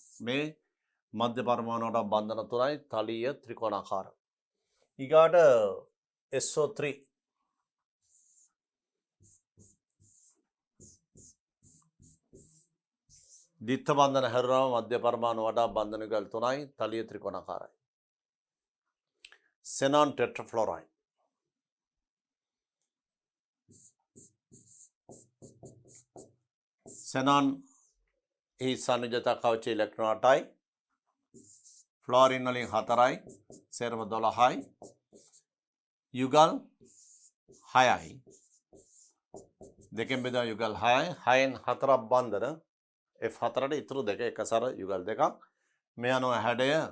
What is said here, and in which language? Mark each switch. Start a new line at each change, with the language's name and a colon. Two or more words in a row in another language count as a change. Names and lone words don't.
Sinhala: මේ මධ්‍ය පරමාණු වටා බන්ධන 3යි තලීය ත්‍රිකෝණාකාර. ඊගාට SO3 දිත්ත බන්ධන හැරුණාම මධ්‍ය පරමාණු වටා බන්ධන යුගල් 3යි තලීය ත්‍රිකෝණාකාරයි.
English: xenon tetrafluoride xenon
Sinhala: ही සංයුජත කවච ඉලෙක්ට්‍රෝන 8යි ෆ්ලෝරින් වලින් 4යි සේරම 12යි යුගල් 6යි දෙකෙන් බෙදා යුගල් 6යි 6න් 4ක් බන්ධන F4ට ඉතුරු දෙක එකසර යුගල් දෙකක් මේ අනුව හැඩය